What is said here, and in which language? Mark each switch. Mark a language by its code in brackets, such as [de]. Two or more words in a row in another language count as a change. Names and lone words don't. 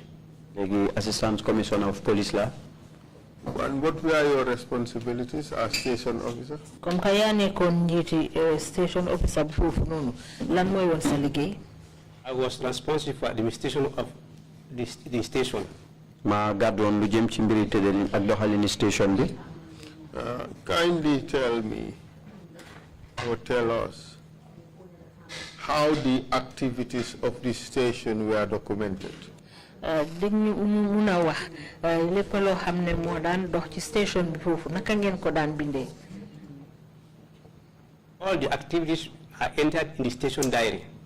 [en] Assistant Commissioner of Police. And what were your responsibilities as station officer? Station officer. I was responsible for administration of the station. [wo] Ma gadon lu jëm ci mbiri tëddalin ak doxalini station bi. [en] Kindly tell me or tell us how the activities of this station were documented. All the activities are entered in the station diary.